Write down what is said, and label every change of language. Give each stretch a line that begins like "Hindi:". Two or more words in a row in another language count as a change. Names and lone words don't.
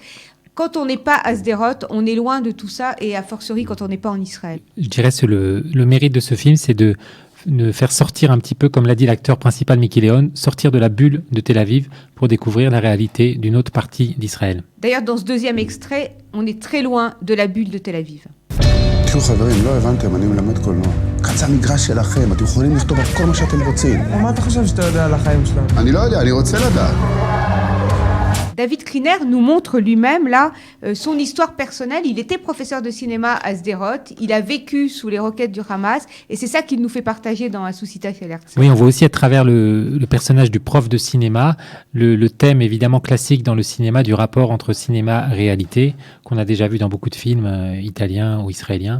French: Quand on n'est pas à Sderot, on est loin de tout ça, et a fortiori quand on n'est pas en Israël. Je dirais que le mérite de ce film, c'est de faire sortir un petit peu, comme l'a dit l'acteur principal Miki Léon, sortir de la bulle de Tel Aviv pour découvrir la réalité d'une autre partie d'Israël. D'ailleurs, dans ce deuxième extrait, on est très loin de la bulle de Tel Aviv.
Hebrew: תראו חברים, לא הבנתם, אני מלמד קולנוע. כאן זה המגרש שלכם, אתם יכולים לכתוב על כל מה שאתם רוצים. מה אתה חושב שאתה יודע על החיים שלנו? אני לא יודע, אני רוצה לדעת.
French: David Kriner nous montre lui-même là son histoire personnelle. Il était professeur de cinéma à Sderot, il a vécu sous les roquettes du Hamas, et c'est ça qu'il nous fait partager dans Susita Shel Herzl. Oui, on voit aussi à travers le personnage du prof de cinéma, le thème évidemment classique dans le cinéma du rapport entre cinéma et réalité, qu'on a déjà vu dans beaucoup de films italiens ou israéliens.